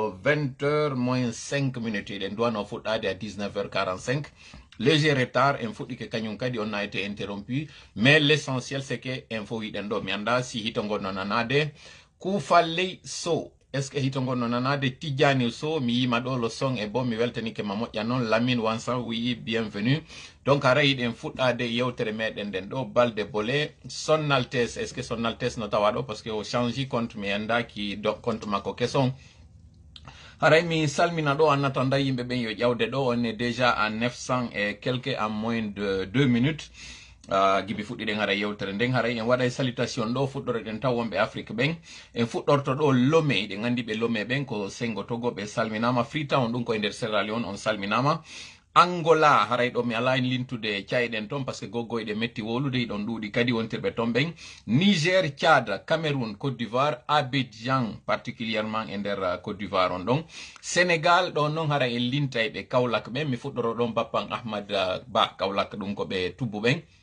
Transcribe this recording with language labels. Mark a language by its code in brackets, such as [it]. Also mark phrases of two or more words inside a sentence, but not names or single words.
[fr] 20h moins 5 minutes [ff] eɗen duwano fuɗɗade [fr] à 19h45. Léger retard [ff] en fuɗɗi ke kañum kadi [fr] on a été interrompu, mais l'essentiel c'est que info [ff] yiɗen ɗo mi anda si hito gonno nanade Kufalley Sow. [fr] Est ce que [ff] hito gonno nanade Tidjani Sow mi yima ɗo [fr] le son [ff] e bon mi weltanike ma moƴƴa noon Lamine Wansan [fr] oui bienvenue. [ff] Donc ara yiɗen fuɗɗade yewtere meɗen nden ɗo balde bolé [fr] Son Altesse. Est ce que Son Altesse [ff] no tawa ɗo parce que o change compte mi andaki compte makko kesson. Haray mi salmina ɗo [fr] en attendant [ff] yimɓe ɓen yo ƴawde ɗo [fr] on est déjà à 900 et quelques en moins de 2 minutes. [ff] Gibi fuɗɗiɗen haray yewtere nden haray en waɗay salutation ɗo fuɗɗore ɗen taw wonɓe Afrique ɓen en fuɗɗorto ɗo Lomé ɗen andi ɓe Lomé ɓen ko sengo Togo ɓe salminama. Freetown ɗum koye nder Sierra Leone on salminama. Angola haray ɗo mi ala en lintude cayiɗen ton parce que goggoyɗe metti wolude ɗon ɗuuɗi kadi wontirɓe ton ɓen. Niger, Tchad, Cameroun, Côte d'Ivoire, Abidjan particulièrement e nder Côte d'Ivoire on ɗon. Sénégal ɗon noon haray en linta e ɓe Kaolack ɓen mi fuɗɗoro ɗon Bappan Ahmad Ba Kaolack ɗum ko ɓe tubbu ɓen.